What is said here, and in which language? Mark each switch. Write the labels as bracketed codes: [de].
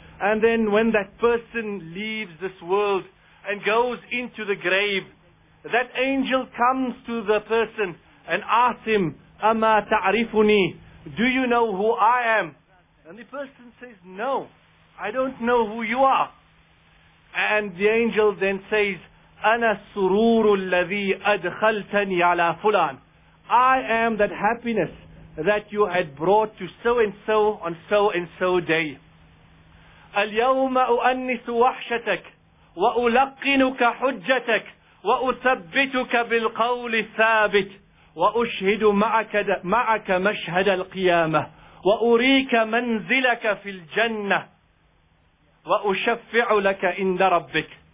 [en] And then when that person leaves this world and goes into the grave, that angel comes to the person and asks him, [ar] أَمَا تَعْرِفُنِي? [en] Do you know who I am? And the person says, no, I don't know who you are. And the angel then says, [ar] أَنَا السُّرُورُ الَّذِي أَدْخَلْتَنِي عَلَى فُلَانِ. [en] I am that happiness that you had brought to so-and-so on so-and-so day. [ar] الْيَوْمَ أُؤَنِّسُ وَحْشَتَكَ وَأُلَقِّنُكَ حُجَّتَكَ وَأُثَبِّتُكَ بِالْقَوْلِ الثَّابِتِ وَأُشْهِدُ مَعَكَ مَشْهَدَ الْقِيَامَةِ وَأُرِيكَ مَنْزِلَكَ فِي الْجَنَّةِ وَأُشَفِّعُ لَكَ إِنْدَ رَبِّكَ.